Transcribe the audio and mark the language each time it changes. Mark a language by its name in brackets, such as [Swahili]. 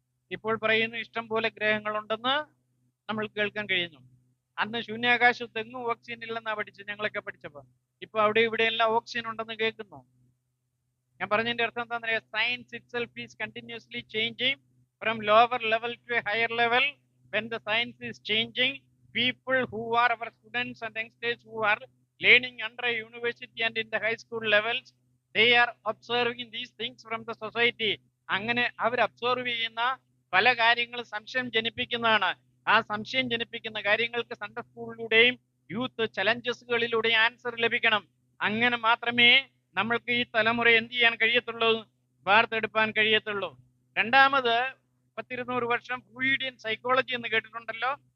[Malayalam] ഇപ്പോൾ പറയുന്നു ഇഷ്ടം പോലെ ഗ്രഹങ്ങളുണ്ടെന്ന് നമ്മൾ കേൾക്കാൻ കഴിയുന്നു. അന്ന് ശൂന്യാകാശത്ത് എങ്ങും ഓക്സിജൻ ഇല്ലെന്നാ പഠിച്ചത് ഞങ്ങളൊക്കെ പഠിച്ചപ്പോൾ. ഇപ്പൊ അവിടെ ഇവിടെ എല്ലാം ഓക്സിജൻ ഉണ്ടെന്ന് കേൾക്കുന്നു. ഞാൻ പറഞ്ഞതിന്റെ അർത്ഥം എന്താണെന്ന് അറിയാം? [English] Science itself is continuously changing from lower level to a higher level. When the science is changing, people who are our students and youngsters who are learning under a university and in the high school levels, they are observing these things from the society. [Malayalam] അങ്ങനെ അവർ absorb ചെയ്യുന്ന പല കാര്യങ്ങൾ സംശയം ജനിപ്പിക്കുന്നതാണ്. ആ സംശയം ജനിപ്പിക്കുന്ന കാര്യങ്ങൾക്ക് Sunday സ്കൂളിലൂടെയും youth ചലഞ്ചസുകളിലൂടെയും answer ലഭിക്കണം. അങ്ങനെ മാത്രമേ നമ്മൾക്ക് ഈ തലമുറ എന്ത് ചെയ്യാൻ കഴിയത്തുള്ളൂ? വാർത്തെടുപ്പാൻ കഴിയത്തുള്ളൂ. രണ്ടാമത്, 100-200 വർഷം ഫ്ലൂയിഡിയൻ സൈക്കോളജി എന്ന് കേട്ടിട്ടുണ്ടല്ലോ.